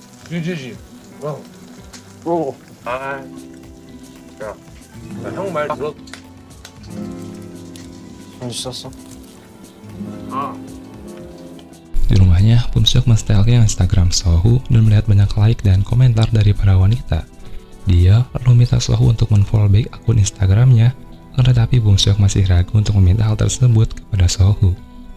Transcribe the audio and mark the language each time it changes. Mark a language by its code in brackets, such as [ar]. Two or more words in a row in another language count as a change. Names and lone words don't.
[ko] 유지지. 아, 야, 형 말 들어. 손 씻었어? [id] Di rumahnya, Bum Seok menstalking Instagram Sohu dan melihat banyak like dan komentar dari para wanita. Dia lalu minta Sohu untuk men-follow back akun Instagramnya, tetapi Bum Seok masih ragu untuk meminta hal tersebut kepada Sohu.